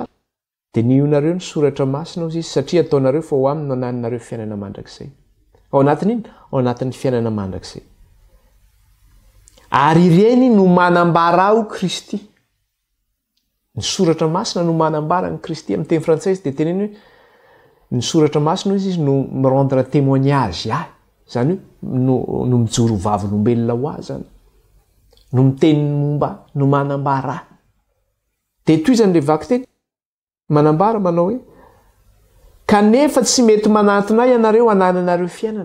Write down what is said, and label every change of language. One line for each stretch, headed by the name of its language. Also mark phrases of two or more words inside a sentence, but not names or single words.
Malagasy: Dia nionareo ny soratra masina izy satria ataonareo fa ho aminy no ananinareo fiainana mandrakizay. Ao anatin' iny? Ao anatin'ny fiainana mandrakizay. Ary ireny no manambara ao Kristy. Ny soratra masina no manambara ny Kristy. Amin'ny teny frantsay izy dia teneny hoe ny soratra masina izy no
French: me rendre témoignage
Malagasy: ahy. Zany hoe no mijoro vavolombelona ho ahy zany. No miteny momba no manambara ahy. Dia toy izany le vaky teny manambara manao hoe kanefa tsy mety manantona ianareo anananareo fiainana.